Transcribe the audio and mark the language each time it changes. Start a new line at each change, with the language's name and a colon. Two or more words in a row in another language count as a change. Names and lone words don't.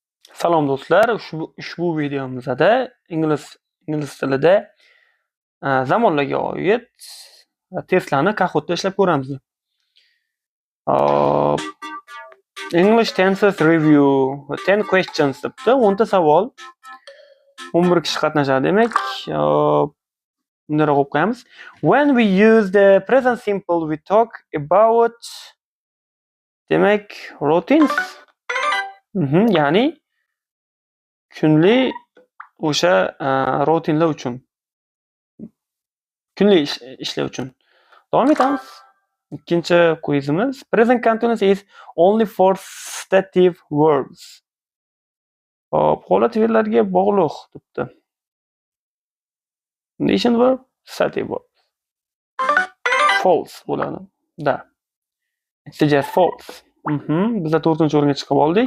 Uzbek: Salom do'stlar, ushbu videomizda ingliz tilida zamonlarga oid testlarni Kahoot'da ishlab ko'ramiz. Hop,
English: English tenses review 10 questions
Uzbek: debdi. 10 ta savol. 11 kishi qatnashadi demak. Bundaroq o'qib qo'yamiz.
English: When we use the present simple we talk about demak routines.
Uzbek: Ya'ni kunli o'sha rutinlar uchun. Kunli ishlar uchun. Davom etamiz. Ikkinchi quizimiz.
English: Present continuous is only for stative verbs.
Uzbek: Hop, holat fe'llarga bog'liq debdi.
English: Condition verb, stative verb.
Uzbek: False bo'ladi. Da.
English: It's just false.
Uzbek: Biz 4-o'ringa chiqib oldik.